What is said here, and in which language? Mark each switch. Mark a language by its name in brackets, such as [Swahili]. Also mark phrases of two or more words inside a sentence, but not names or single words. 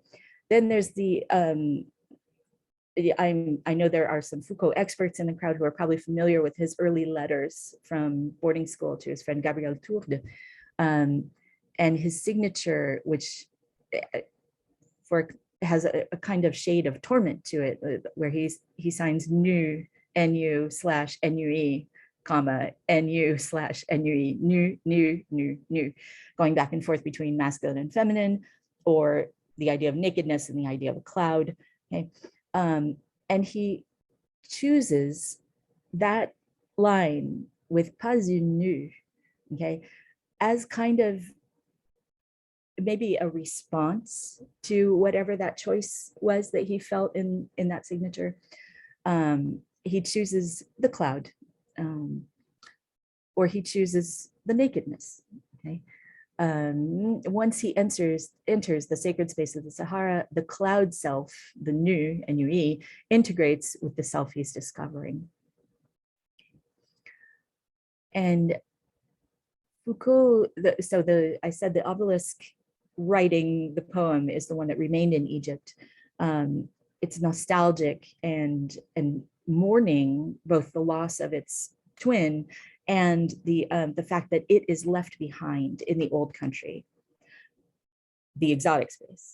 [English] Then there's the, I know there are some Foucault experts in the crowd who are probably familiar with his early letters from boarding school to his friend Gabriel Tourde, and his signature, which has a kind of shade of torment to it, where he signs [French] nu, nu / nue, [English] comma, [French] nu / nue, nu, [English] going back and forth between masculine and feminine, or the idea of nakedness and the idea of a cloud. Okay. And he chooses that line with [French] pas une nue, [English] okay, as kind of maybe a response to whatever that choice was that he felt in that signature. He chooses the cloud, or he chooses the nakedness. Okay. Once he enters the sacred space of the Sahara, the cloud self, the [French] nu, nue, [English] integrates with the self he's discovering. And Foucault, I said the obelisk writing the poem is the one that remained in Egypt. It's nostalgic and mourning both the loss of its twin and the fact that it is left behind in the old country, the exotic space.